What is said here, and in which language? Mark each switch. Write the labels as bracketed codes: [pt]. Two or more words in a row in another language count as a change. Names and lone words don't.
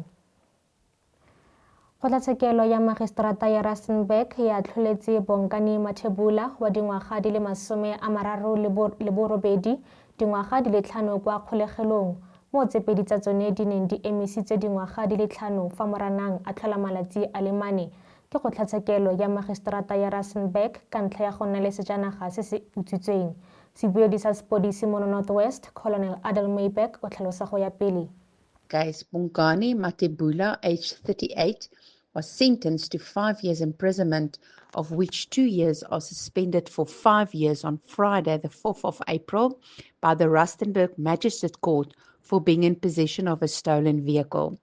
[tn] Kgotlatshekelo ya Magistrata ya Rustenburg ya atlholetse Bonkani Mathebula wa dingwaga di le 38, dingwaga di le 5 kwa kgolegelong mo tse pedi tsa tsone di neng di emisitse dingwaga di le 5 fa moranang a tlhola malatsi a le 4 ke kgotlatshekelo ya Magistrata ya Rustenburg ka ntlha ya go nna le sejanaga se se utswitsweng. Sebuedi sa sepodisi mo Northwest, Colonel Adel Maybeck o tlhalosa go ya pele. [en] Case Bonkani Mathebula, aged 38, was sentenced to 5 years imprisonment, of which 2 years are suspended for 5 years on Friday, the 4th of April, by the Rustenburg Magistrate Court for being in possession of a stolen vehicle.